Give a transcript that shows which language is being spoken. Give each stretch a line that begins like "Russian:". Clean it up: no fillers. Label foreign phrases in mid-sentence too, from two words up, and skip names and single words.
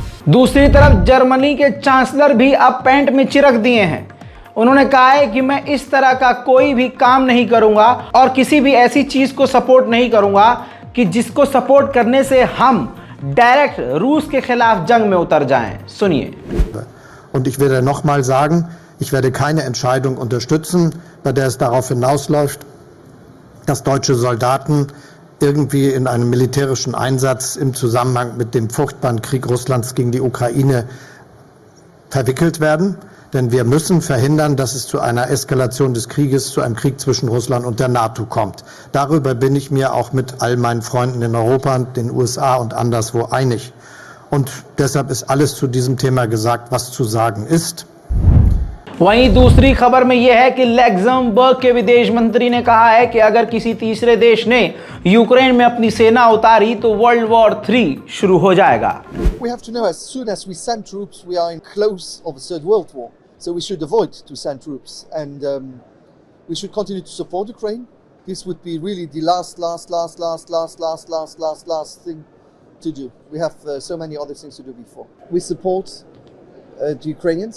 Hindi: दूसरी तरफ जर्मनी के चांसलर भी अब पैंट में चिरक दिए हैं। उन्होंने कहा है कि मैं इस तरह का कोई भी काम नहीं करूंगा और किसी भी ऐसी चीज को सपोर्ट नहीं करूंगा कि जिसको सपोर्ट करने से हम डायरेक्ट रूस के खिलाफ जंग में उतर जाएं। सुनिए।
German: Und ich werde nochmal sagen, ich werde keine Entscheidung unterstützen, bei der es darauf hinausläuft, dass deutsche Soldaten irgendwie in einem militärischen Einsatz im Zusammenhang mit dem furchtbaren Krieg Russlands gegen die Ukraine verwickelt werden. Denn wir müssen verhindern, dass es zu einer Eskalation des Krieges, zu einem Krieg zwischen Russland und der NATO kommt. Darüber bin ich mir auch mit all meinen Freunden in Europa, den USA und anderswo einig. Und deshalb ist alles zu diesem Thema gesagt, was zu sagen ist.
Hindi: वहीं दूसरी खबर में यह है कि लग्जमबर्ग के विदेश मंत्री ने कहा है कि अगर किसी तीसरे देश ने यूक्रेन में अपनी सेना उतारी तो
English: world war
Hindi: 3 शुरू हो जाएगा।
English: We have to know as soon as we send troops, we are in close of a third world war. So we should avoid to send troops, and we should continue to support Ukraine. This would be really the last thing to do. We have so many other things to do before. We support the Ukrainians.